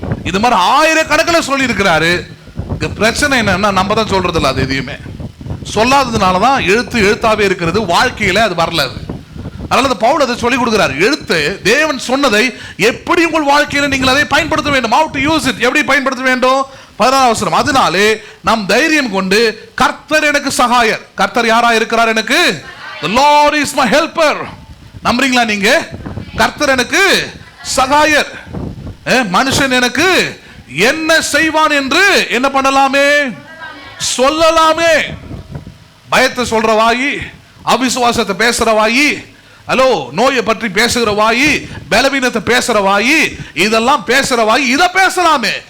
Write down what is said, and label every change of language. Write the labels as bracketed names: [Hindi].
[Tamil] இது மாதிரி 1000 கணக்குல சொல்லி இருக்கிறாரு. பிரச்சனை என்னன்னா நம்ம தான் சொல்றது இல்லை, அது எதையுமே சொல்லாததுனாலதான் எழுத்தாவே இருக்கிறது, வாழ்க்கையில அது வரல. அதனால பவுல் அதை சொல்லிக் கொடுக்கிறார். எழுத்து தேவன் சொன்னதை எப்படி உங்கள் வாழ்க்கையில நீங்கள் அதை பயன்படுத்த வேண்டும், [English] how to use it, [Tamil] எப்படி பயன்படுத்த வேண்டும். 16 வசனம், அதனாலே நாம் தைரியம் கொண்டு கர்த்தர் எனக்கு சகாயர். கர்த்தர் யாரா இருக்கிறார்? எனக்கு [English] the Lord is my helper. [Tamil] நம்புறீங்களா நீங்க? கர்த்தர் எனக்கு சகாயர். மனுஷன் எனக்கு என்ன செய்வான் என்று என்ன பண்ணலாமே, சொல்லலாமே. பயத்தை சொல்ற வாயி, அவிசுவாசத்தை பேசுற வாயி, ஹலோ நோயை பற்றி பேசுகிற வாயி, பலவீனத்தை பேசுற வாயி, இதெல்லாம் பேசுற வாயி, இதை பேசலாமே.